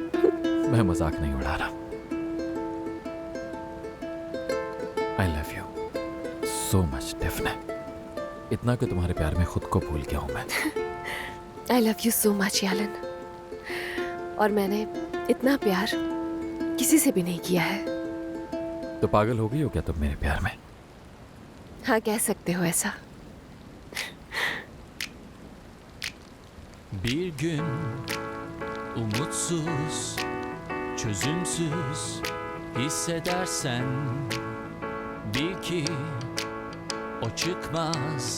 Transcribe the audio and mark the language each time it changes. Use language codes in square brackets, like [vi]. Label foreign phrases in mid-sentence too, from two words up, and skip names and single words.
[hi] मैं मजाक नहीं उड़ा रहा। [en] I love you so much [hi] डेफिनेट। इतना कि तुम्हारे प्यार में खुद को भूल गया हूं मैं। [en] I love you so much यालन। [hi] और मैंने इतना प्यार किसी से भी नहीं किया है। तो पागल हो गई हो क्या तुम मेरे प्यार में? हाँ, कह सकते हो ऐसा। [tr] Bir gün umutsuz, çözümsüz hissedersen bil ki o çıkmaz.